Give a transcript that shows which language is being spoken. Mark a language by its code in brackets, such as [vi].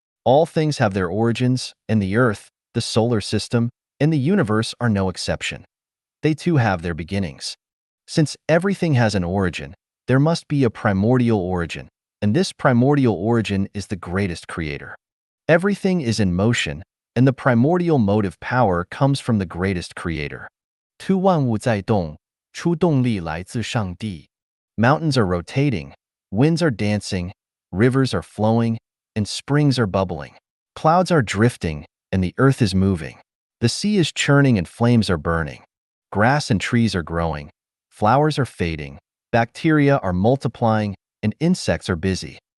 [en] All things have their origins, and the Earth, the solar system, and the universe are no exception. They too have their beginnings. Since everything has an origin, there must be a primordial origin, and this primordial origin is the greatest creator. Everything is in motion, and the primordial motive power comes from the greatest creator. [zh] 万物在动，出动力来自上帝. [en] Mountains are rotating, winds are dancing, rivers are flowing, and springs are bubbling. Clouds are drifting, and the earth is moving. The sea is churning and flames are burning. Grass and trees are growing. Flowers are fading. Bacteria are multiplying, and insects are busy.